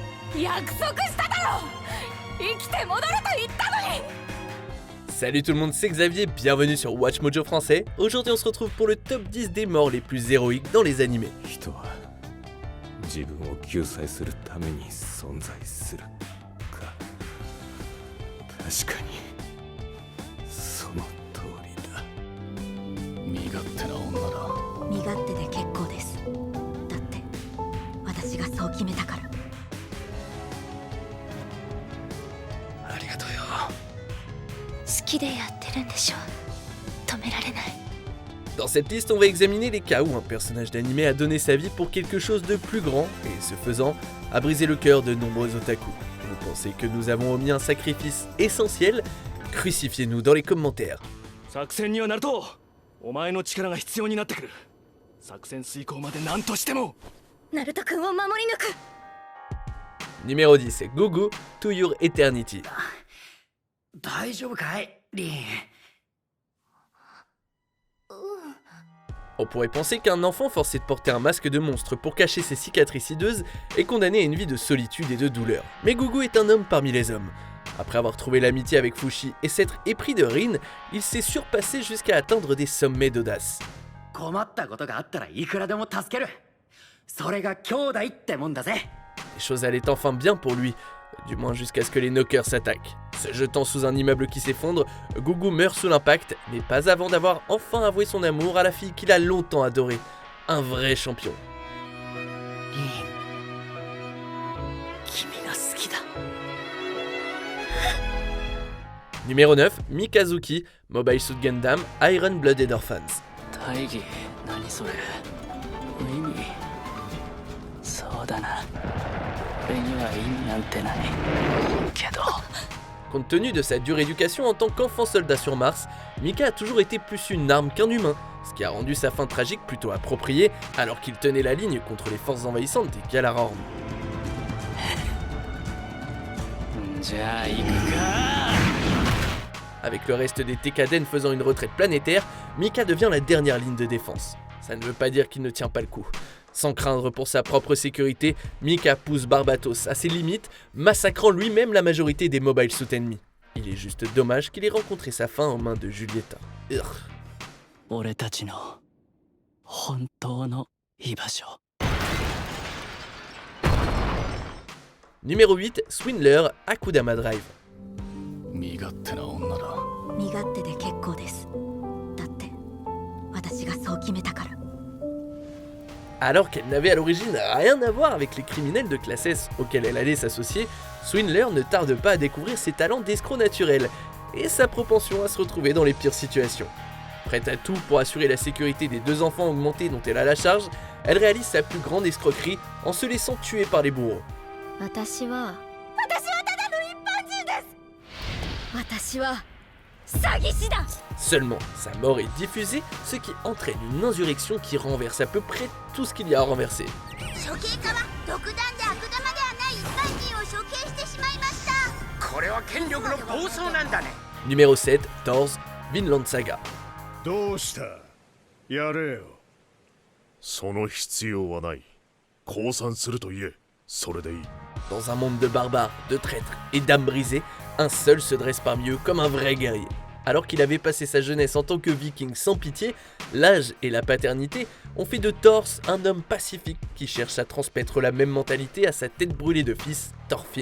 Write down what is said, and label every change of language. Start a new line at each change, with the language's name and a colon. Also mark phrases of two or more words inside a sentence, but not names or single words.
French: Salut tout le monde, c'est Xavier, bienvenue sur Watch Mojo français. Aujourd'hui on se retrouve pour le top 10 des morts les plus héroïques dans les animés.
Japanese: 人は自分を救済するために存在するか。確かにその通りだ。身勝手な女だ。身勝手で結構です。だって私がそう決めたから。ありがとうよ。好きでやってるんでしょ。止められない。
French: Dans cette liste, on va examiner les cas où un personnage d'animé a donné sa vie pour quelque chose de plus grand et, ce faisant, a brisé le cœur de nombreux otaku. Vous pensez que nous avons omis un sacrifice essentiel? Crucifiez-nous dans les commentaires.
Japanese: 作戦にはナルト、お前の力が必要になってくる。作戦遂行まで何としても。ナルト君を守り抜く。
French: Numéro 10, Gogo to Your Eternity.
Japanese: 大丈夫かい、リン。
French: On pourrait penser qu'un enfant forcé de porter un masque de monstre pour cacher ses cicatrices hideuses est condamné à une vie de solitude et de douleur. Mais Gogo est un homme parmi les hommes. Après avoir trouvé l'amitié avec Fushi et s'être épris de Rin, il s'est surpassé jusqu'à atteindre des sommets d'audace.
Japanese: 困ったことがあったらいくらでも助ける。それが兄弟ってもんだぜ。
French: Les choses allaient enfin bien pour lui, du moins jusqu'à ce que les knockers s'attaquent. Se jetant sous un immeuble qui s'effondre, Gogo meurt sous l'impact, mais pas avant d'avoir enfin avoué son amour à la fille qu'il a longtemps adorée. Un vrai champion.
Japanese: リン、君が好きだ。
French: Numéro 9, Mikazuki, Mobile Suit Gundam, Iron Blooded Orphans.
Japanese: 大義、何それ。無意味。そうだな。俺には意味なんてない。けど。
French: Compte tenu de sa dure éducation en tant qu'enfant soldat sur Mars, Mika a toujours été plus une arme qu'un humain, ce qui a rendu sa fin tragique plutôt appropriée alors qu'il tenait la ligne contre les forces envahissantes des Galaran. Avec le reste des Tekaden faisant une retraite planétaire, Mika devient la dernière ligne de défense. Ça ne veut pas dire qu'il ne tient pas le coup. Sans craindre pour sa propre sécurité, Mika pousse Barbatos à ses limites, massacrant lui-même la majorité des Mobile Suit ennemis. Il est juste dommage qu'il ait rencontré sa fin aux mains de Julieta. Urgh.
Japanese: 俺たちの本当の居場所。
French: Numéro 8, Swindler, Akudama Drive.
Japanese: 身勝手な女だ。身勝手で結構です。だって私がそう決めたから。
French: Alors qu'elle n'avait à l'origine rien à voir avec les criminels de classe S auxquels elle allait s'associer, Swindler ne tarde pas à découvrir ses talents d'escroc naturel et sa propension à se retrouver dans les pires situations. Prête à tout pour assurer la sécurité des deux enfants augmentés dont elle a la charge, elle réalise sa plus grande escroquerie en se laissant tuer par les bourreaux.
Japanese: 私はただの一般人です。私は詐欺師だ。
French: Seulement, sa mort est diffusée, ce qui entraîne une insurrection qui renverse à peu près tout ce qu'il y a à renverser.
Japanese: 処刑家は独断で悪玉ではない一般人を処刑してしまいました。これは権力の暴走なんだね。
French: Numéro 7, Thors, Vinland Saga.
Japanese: どうした？やれよ。その必要はない。降参すると言え。それでいい。
French: Dans un monde de barbares, de traîtres et d'âmes brisées, un seul se dresse parmi eux comme un vrai guerrier. Alors qu'il avait passé sa jeunesse en tant que viking sans pitié, l'âge et la paternité ont fait de Thors un homme pacifique qui cherche à transmettre la même mentalité à sa tête brûlée de fils, Thorfinn.